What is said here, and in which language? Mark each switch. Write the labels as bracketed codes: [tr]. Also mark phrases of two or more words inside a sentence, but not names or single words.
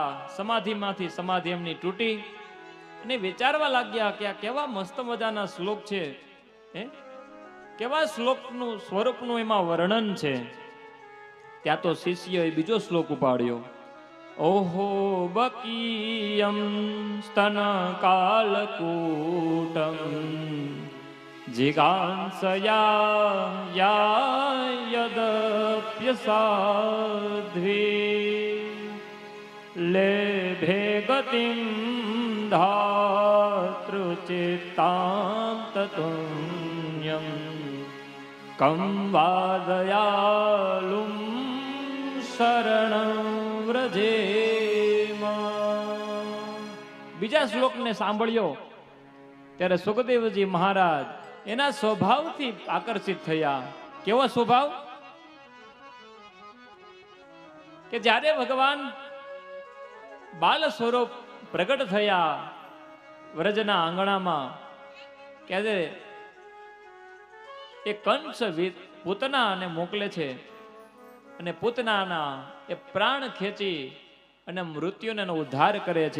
[gu] સમાધિમાંથી સમાધિ એમની તૂટી અને વિચારવા લાગ્યા કે આ કેવા મસ્ત મજાના શ્લોક છે, કેવા શ્લોકનું સ્વરૂપનું એમાં વર્ણન છે. ત્યાં તો શિષ્યએ બીજો શ્લોક ઉપાડ્યો. [sa] ओहो बकीयम स्तन कालकूटम जिगांसया यदप्यसाध्वी लेभे गतिं धातृचित्तान्ततुल्यं कं वादयालुं शरणं व्रजेम. [gu] બીજા શ્લોકને સાંભળ્યો ત્યારે સુખદેવજી મહારાજ એના સ્વભાવથી આકર્ષિત થયા. કેવો સ્વભાવ? કે જ્યારે ભગવાન બાલ સ્વરૂપ પ્રગટ થયા વ્રજના આંગણામાં, ત્યારે એ કંસ પૂતનાને મોકલે છે અને પૂતનાના એ પ્રાણ ખેંચી અને મૃત્યુને ઉદ્ધાર કરે છે.